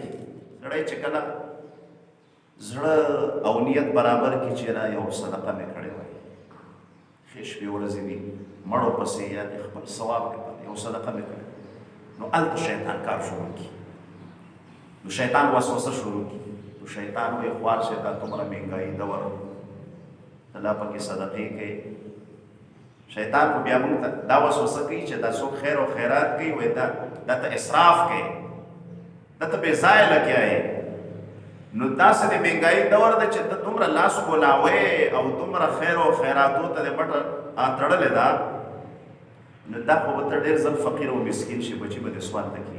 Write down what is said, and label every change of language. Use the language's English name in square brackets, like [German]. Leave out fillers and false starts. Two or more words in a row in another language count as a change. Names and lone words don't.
[Pashto] سړی چې کله زړه او نیت برابر کړي چې را یو صدقه مې کړې وای ښې شپې ورځې دي مړو پسې یا د خپل ثواب لپاره یو صدقه مې کړې نو هلته شیطان کار شروع کړي نو شیطان وسوسه شروع کړي شیطان وی خوار شیطان [Urdu] تمہارا مہنگائی دور اللہ پاکی صدقے کے [Pashto] شیطان خو بیا موږ ته دا وسوسه کوي چې دا څوک خیر او خیرات کوي وایي دا ته اسراف کوي، دا ته بې ځایه لګیا یې. نو داسې د مهنګایي دور ده چې ته دومره لاس کولاوې او دومره خیر او خیراتو ته د بټه تړلې ده، نو دا خو به ته ډېر ځل فقیر او مسکین شي، بچي به دې سوال ته کښېني.